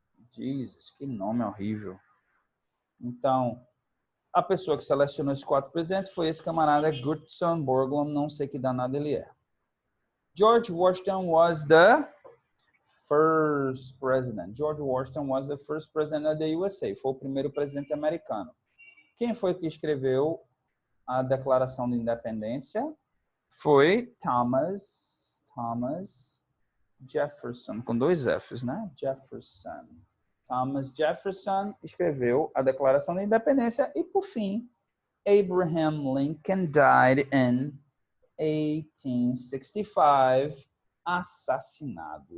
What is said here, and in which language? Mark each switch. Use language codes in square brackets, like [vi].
[pt] Jesus, que nome horrível. Então, a pessoa que selecionou esses 4 presidentes foi esse camarada, Gutzon Borglund, não sei que danado ele é. [en] George Washington was the first president. George Washington was the first president of the USA. [pt] Foi o primeiro presidente americano. Quem foi que escreveu a Declaração de Independência? Foi Thomas Jefferson, com 2 F's, né? Jefferson. Thomas Jefferson escreveu a Declaração da Independência e, por fim, Abraham Lincoln [en] died in 1865, [pt] assassinado.